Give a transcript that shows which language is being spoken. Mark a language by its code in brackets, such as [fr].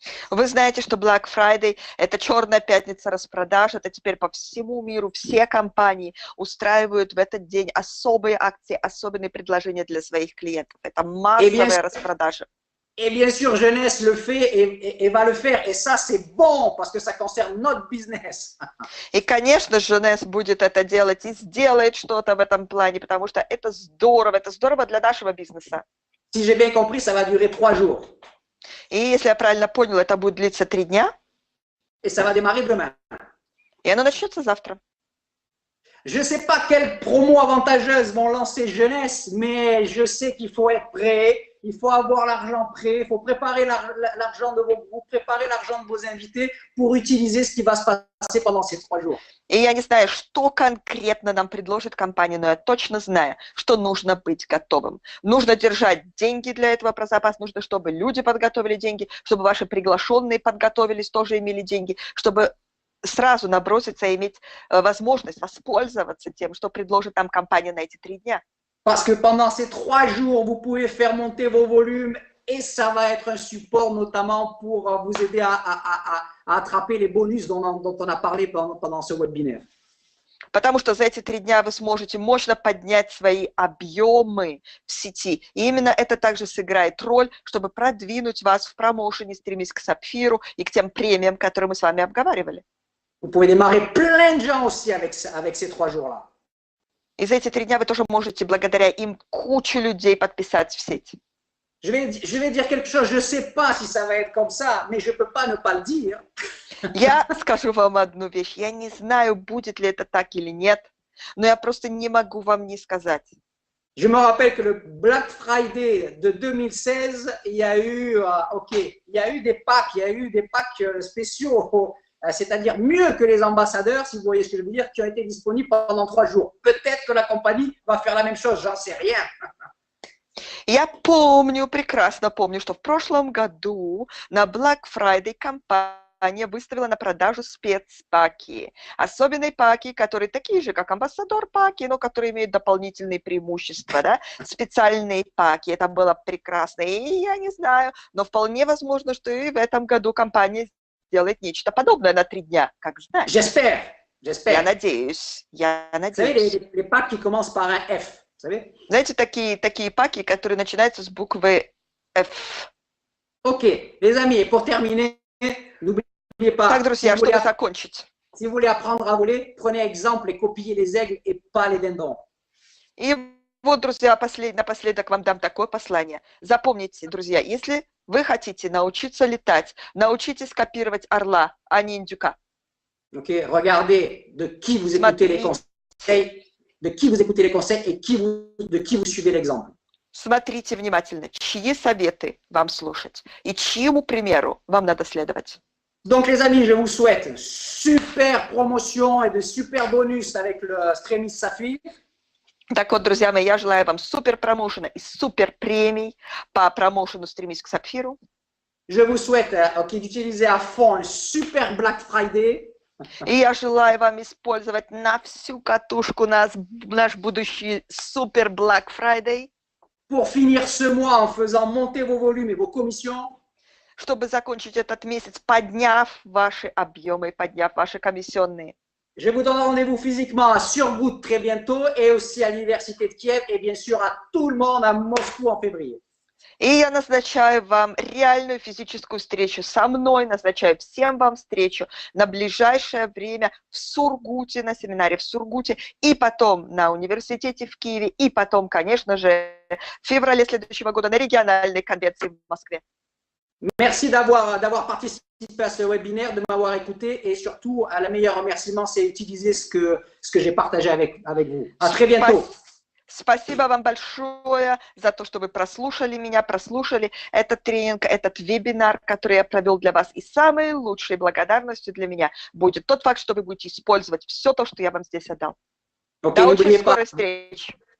[ru] Вы знаете, что Black Friday– это черная пятница распродаж, это теперь по всему миру все компании устраивают в этот день особые акции, особенные предложения для своих клиентов. Это массовая распродажа. [fr] Et bien sûr, Jeunesse le fait et va le faire. Et ça, c'est bon parce que ça concerne notre business. [ru] И, конечно, Jeunesse будет это делать и сделает что-то в этом плане, потому что это здорово для нашего бизнеса. [fr] Si j'ai bien compris, ça va durer 3 jours. [ru] И если я правильно понял, это будет длиться 3 дня. [fr] Et ça va démarrer demain. [ru] И оно начнется завтра. [fr] Je ne sais pas quelles promos avantageuses vont lancer Jeunesse, mais je sais qu'il faut être prêt. Il faut avoir l'argent prêt, il faut préparer l'argent de vos invités pour utiliser ce qui va se passer pendant ces 3 jours. [ru] И я не знаю, что конкретно нам предложит компания, но я точно знаю, что нужно быть готовым. Нужно держать деньги для этого про запас, нужно, чтобы люди подготовили деньги, чтобы ваши приглашенные подготовились, тоже имели деньги, чтобы сразу наброситься и иметь возможность воспользоваться тем, что предложит нам компания на эти 3 дня. [fr] Parce que pendant ces 3 jours, vous pouvez faire monter vos volumes et ça va être un support notamment pour vous aider à attraper les bonus dont on a parlé pendant ce webinaire. [ru] Потому что за эти 3 дня вы сможете мощно поднять свои объемы в сети. И именно это также сыграет роль, чтобы продвинуть вас в промоушене, стремясь к сапфиру и к тем премиям, которые мы с вами обговаривали. [fr] Vous pouvez démarrer plein de gens aussi avec ces 3 jours-là. [ru] И за эти 3 дня вы тоже можете благодаря им кучу людей подписать в сеть. [fr] Je vais dire quelque chose, je ne sais pas si ça va être comme ça, mais je ne peux pas ne pas le dire. [ru] Я скажу вам одну вещь. Я не знаю, будет ли это так или нет, но я просто не могу вам не сказать. [fr] Je me rappelle que le Black Friday de 2016, il y a eu des packs spéciaux, c'est-à-dire mieux que les ambassadeurs, si vous voyez ce que je veux dire, qui ont été disponibles pendant 3 jours. Peut-être que la compagnie va faire la même chose, j'en sais rien. [ru] Я прекрасно помню, что в прошлом году на Black Friday компания выставила на продажу спецпаки. Особенные паки, которые такие же, как амбассадор паки, но которые имеют дополнительные преимущества, да? Специальные паки. Это было прекрасно. И я не знаю, но вполне возможно, что и в этом году компания сделает нечто подобное на 3 дня, как знаешь. [fr] J'espère. [ru] Я надеюсь. [fr] Vous savez, les packs qui commencent par un F, vous savez? [ru] Знаете, такие паки, которые начинаются с буквы F. [fr] Ok, les amis, et pour terminer, n'oubliez pas, [ru] Так, друзья, чтобы закончить. [fr] Si vous voulez apprendre à voler, prenez exemple et copiez les aigles et pas les dindons. [ru] И вот, друзья, напоследок вам дам такое послание. Запомните, друзья, если вы хотите научиться летать, научитесь копировать орла, а не индюка. [fr] Ok, regardez de qui vous écoutez les conseils, et de qui vous suivez l'exemple. [ru] Смотрите внимательно, чьи советы вам слушать и чьему примеру вам надо следовать. [fr] Donc, les amis, je vous souhaite super promotion et de super bonus avec le Stremis Saphir. [ru] Так вот, друзья мои, я желаю вам супер промоушена и супер премий по промоушену «Стремись к сапфиру». [fr] Je vous souhaite d'utiliser à fond un super Black Friday. [ru] И я желаю вам использовать на всю катушку наш будущий супер Black Friday. [fr] Pour finir ce mois en faisant monter vos volumes et vos commissions. [ru] Чтобы закончить этот месяц, подняв ваши объемы, подняв ваши комиссионные. [fr] Je vous donne rendez-vous physiquement à Surbrut très bientôt et aussi à l'Université de Kiev et bien sûr à tout le monde à Moscou en février. [ru] И я назначаю вам реальную физическую встречу со мной, назначаю всем вам встречу на ближайшее время в Сургуте, на семинаре в Сургуте, и потом на университете в Киеве, и потом, конечно же, в феврале следующего года на региональной конвенции в Москве. [fr] Merci d'avoir participé à ce webinaire, de m'avoir écouté et surtout, le meilleur remerciement, c'est utiliser ce que j'ai partagé avec vous. À très bientôt. [ru] Спасибо вам большое за то, что вы прослушали меня, прослушали этот тренинг, этот вебинар, который я провел для вас. И самой лучшей благодарностью для меня будет тот факт, что вы будете использовать все то, что я вам здесь отдал. До очень скорой встречи.